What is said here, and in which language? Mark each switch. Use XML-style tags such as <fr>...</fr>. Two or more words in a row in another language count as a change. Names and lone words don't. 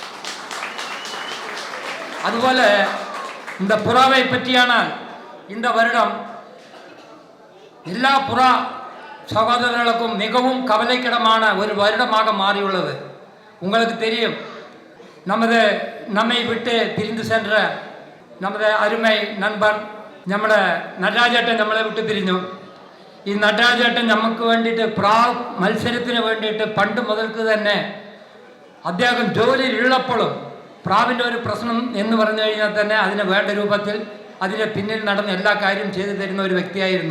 <ta>அதுபோல இந்த புறாவை பற்றியான இந்த வருடம் எல்லா புறா சகோதரர்களுக்கும் மிகவும் கவலைக்கிடமான ஒரு வருடமாக மாறியுள்ளது. உங்களுக்கு தெரியும், நம்மை விட்டு பிரிந்து சென்ற நமது அருமை நண்பர்</ta> <ml>നമ്മുടെ നടരാജേട്ടൻ നമ്മളെ വിട്ട് പിരിഞ്ഞു. ഈ നടരാജേട്ടൻ നമുക്ക് വേണ്ടിയിട്ട് പ്രാവ് മത്സരത്തിന് വേണ്ടിയിട്ട് പണ്ട് മുതൽക്ക് തന്നെ അദ്ദേഹം ജോലിയിലുള്ളപ്പോഴും പ്രാവിൻ്റെ ഒരു പ്രശ്നം എന്ന് പറഞ്ഞു കഴിഞ്ഞാൽ തന്നെ അതിന് വേണ്ട രൂപത്തിൽ അതിന് പിന്നിൽ നടന്ന് എല്ലാ കാര്യം ചെയ്തു തരുന്ന ഒരു വ്യക്തിയായിരുന്നു.</ml>